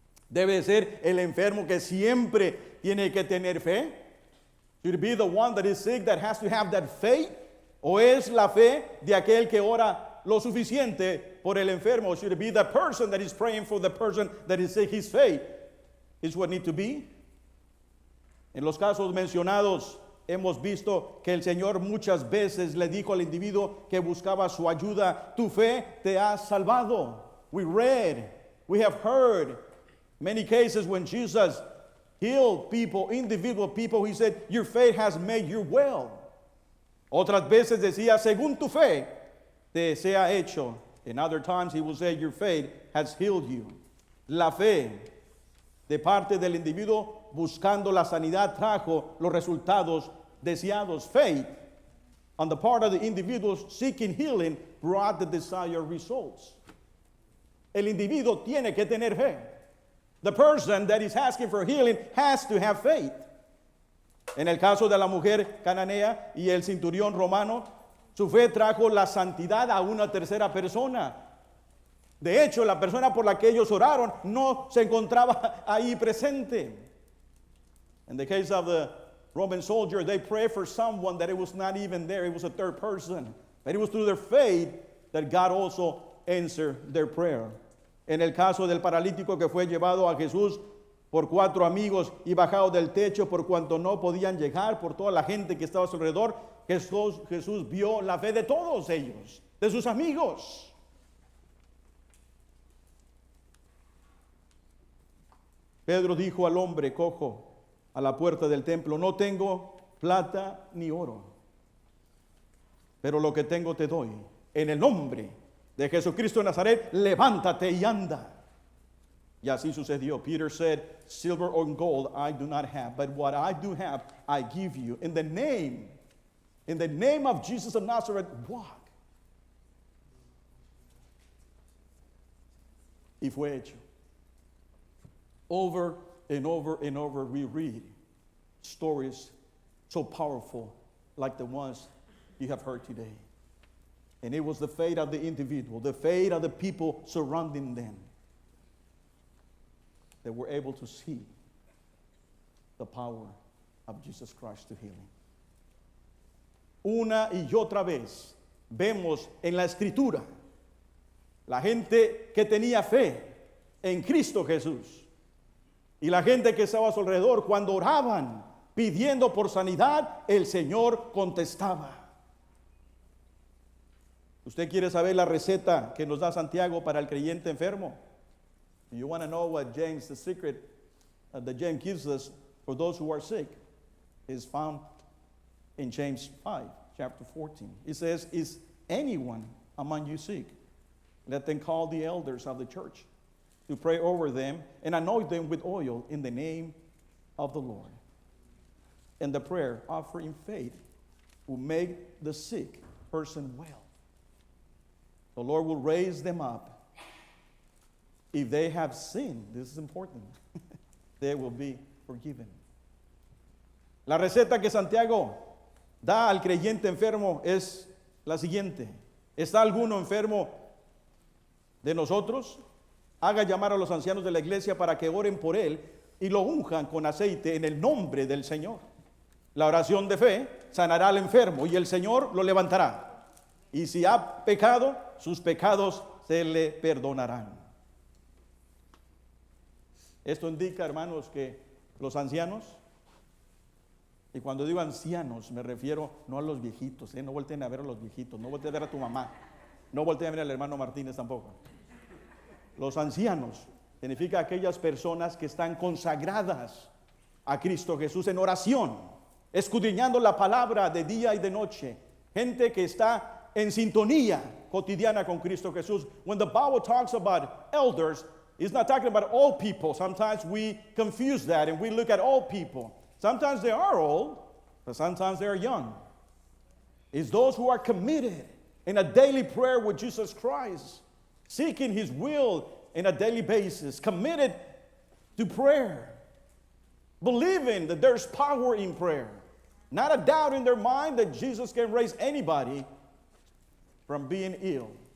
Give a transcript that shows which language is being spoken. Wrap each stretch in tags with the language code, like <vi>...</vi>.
<es>¿Debe ser el enfermo que siempre tiene que tener fe?</es> <en>Should it be the one that is sick that has to have that faith?</en> <es>¿O es la fe de aquel que ora lo suficiente por el enfermo?</es> <en>Should it be the person that is praying for the person that is sick? His faith is what need to be.</en> <es>En los casos mencionados hemos visto que el Señor muchas veces le dijo al individuo que buscaba su ayuda, tu fe te ha salvado.</es> <en>We read, we have heard many cases when Jesus healed people, individual people, he said, your faith has made you well.</en> <es>Otras veces decía, según tu fe te sea hecho.</es> <en>In other times he will say, your faith has healed you.</en> <es>La fe de parte del individuo buscando la sanidad trajo los resultados deseados.</es> <en>Faith on the part of the individual seeking healing brought the desired results.</en> <es>El individuo tiene que tener fe.</es> <en>The person that is asking for healing has to have faith.</en> <es>En el caso de la mujer cananea y el centurión romano, su fe trajo la santidad a una tercera persona. De hecho, la persona por la que ellos oraron no se encontraba ahí presente.</es> <en>In the case of the Roman soldier, they prayed for someone that it was not even there. It was a third person. But it was through their faith that God also answered their prayer.</en> <es>En el caso del paralítico que fue llevado a Jesús por 4 amigos y bajado del techo por cuanto no podían llegar, por toda la gente que estaba a su alrededor, Jesús vio la fe de todos ellos, de sus amigos. Pedro dijo al hombre cojo a la puerta del templo, no tengo plata ni oro, pero lo que tengo te doy. En el nombre de Jesucristo de Nazaret, levántate y anda. Y así sucedió.</es> <en>Peter said, silver or gold I do not have, but what I do have, I give you. In the name of Jesus of Nazareth, walk.</en> <es>Y fue hecho.</es> <en>Over and over and over we read stories so powerful like the ones you have heard today. And it was the faith of the individual, the faith of the people surrounding them, that were able to see the power of Jesus Christ to healing.</en> <es>Una y otra vez vemos en la Escritura la gente que tenía fe en Cristo Jesús y la gente que estaba a su alrededor cuando oraban pidiendo por sanidad, el Señor contestaba. ¿Usted quiere saber la receta que nos da Santiago para el creyente enfermo?</es> <en>You want to know what James, the secret that James gives us for those who are sick, is found in James 5, chapter 14. It says, is anyone among you sick? Let them call the elders of the church to pray over them and anoint them with oil in the name of the Lord. And the prayer offered in faith will make the sick person well. The Lord will raise them up. If they have sinned, this is important, they will be forgiven.</en> <es>La receta que Santiago da al creyente enfermo es la siguiente. ¿Está alguno enfermo de nosotros? Haga llamar a los ancianos de la iglesia para que oren por él y lo unjan con aceite en el nombre del Señor. La oración de fe sanará al enfermo y el Señor lo levantará. Y si ha pecado, sus pecados se le perdonarán. Esto indica, hermanos, que los ancianos, y cuando digo ancianos me refiero no a los viejitos, no volteen a ver a los viejitos, no volteen a ver a tu mamá, no volteen a ver al hermano Martínez tampoco. Los ancianos significa aquellas personas que están consagradas a Cristo Jesús en oración, escudriñando la palabra de día y de noche. Gente que está en sintonía cotidiana con Cristo Jesús.</es> <en>When the Bible talks about elders, it's not talking about old people. Sometimes we confuse that and we look at old people. Sometimes they are old, but sometimes they are young. It's those who are committed in a daily prayer with Jesus Christ, seeking His will on a daily basis, committed to prayer, believing that there's power in prayer, not a doubt in their mind that Jesus can raise anybody from being ill.</en>